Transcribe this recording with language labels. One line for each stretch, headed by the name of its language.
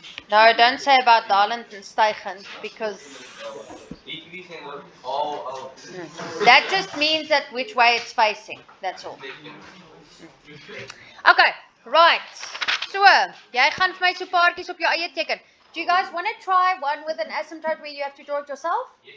English: No, don't say about dalend and stijgend because Decreasing or all that just means that which way it's facing. That's all. Okay, right.
Afrikaans: So, jy gaan vir my so paartjies op jou eie teken.
English: Do you guys want to try one with an asymptote where you have to draw it yourself?